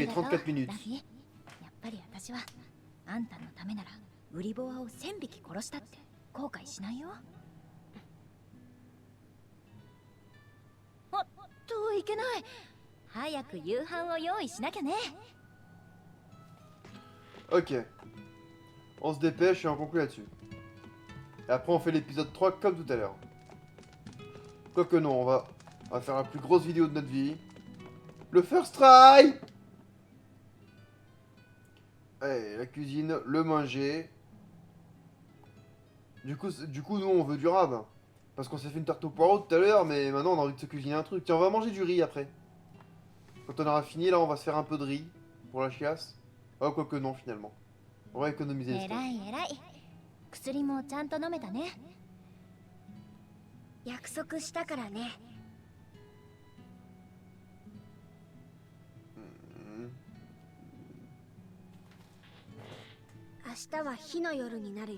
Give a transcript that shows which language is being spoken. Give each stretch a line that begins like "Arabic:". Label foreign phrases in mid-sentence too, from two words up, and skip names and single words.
Japanese: ありがとう
French: 34 minutes.
Japanese: ラフィー、やっぱり私はあんたのためならウリボアを1000匹殺したって後悔しないよ。あっといけない。早く夕飯を用意しなきゃね。
French: Ok. On se dépêche et on conclut là-dessus. Et après on fait l'épisode 3 comme tout à l'heure. Quoique non, on va faire la plus grosse vidéo de notre vie. Le
English: first try.
French: Allez, la cuisine, le manger. Du coup, nous on veut du rab. Parce qu'on s'est fait une tarte au poireau tout à l'heure, mais maintenant on a envie de se cuisiner un truc. Tiens, on va manger du riz après. Quand on aura fini, là on va se faire un peu de riz pour la chiasse. Oh, quoique non finalement. On va économiser les
Japanese: え
French: stocks.
Japanese: らいえらい。薬もちゃんと飲めたね。約束したからね。明日は火の夜になるよ。